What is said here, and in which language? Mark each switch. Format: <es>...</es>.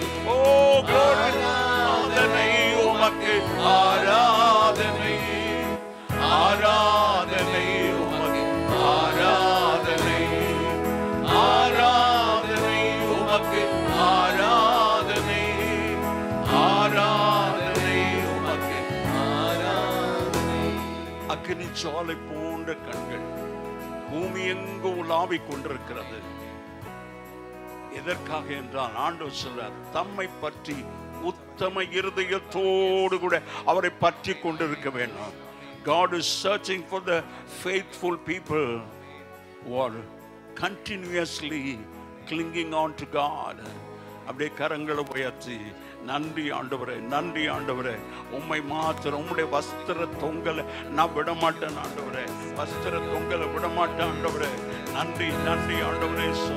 <ta>ஓ glory. ஆராதனை உமக்கு, ஆராதனை, ஆராதனை உமக்கு, ஆராதனை, ஆராதனை உமக்கு, ஆராதனை, ஆராதனை உமக்கு, ஆராதனை. அக்கினி ஜுவாலை போன்ற கண்கள் பூமி எங்கும் உலாவிக் கொண்டிருக்கிறது. எதற்காக என்றால் ஆண்டவர் சொல்றார், தம்மை பற்றி உத்தம இருதயத்தோடு கூட அவரை பற்றி கொண்டிருக்க வேண்டும்.</ta> <en>God is searching for the faithful people who are continuously clinging on to God.</en> <ta>அப்படியே கரங்களை உயர்த்தி நன்றி ஆண்டவரே, நன்றி ஆண்டவரே. உம்மை மாத்திரம் உம்முடைய வஸ்திர தொங்கலை நான் விடமாட்டேன் ஆண்டவரே, வஸ்திர தொங்கலை விடமாட்டேன் ஆண்டவரே. நன்றி, நன்றி ஆண்டவரே.</ta>